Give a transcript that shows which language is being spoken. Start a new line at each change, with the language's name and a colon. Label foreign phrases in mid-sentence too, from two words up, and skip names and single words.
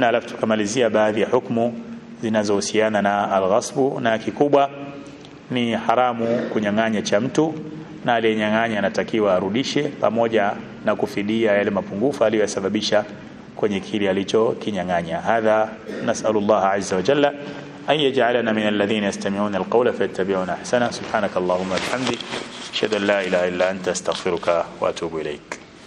Swahili: Halafu tukamalizia baadhi ya hukumu zinazohusiana na al-ghasbu, na kikubwa ni haramu kunyang'anya cha mtu, na aliyenyang'anya anatakiwa arudishe pamoja na kufidia yale mapungufu aliyosababisha kwenye kile alichokinyang'anya.
Arabic: هذا نسأل الله عز وجل أن يجعلنا من الذين يستمعون القول فيتبعون أحسنه. سبحانك اللهم وبحمدك أشهد أن لا إله إلا أنت أستغفرك وأتوب إليك.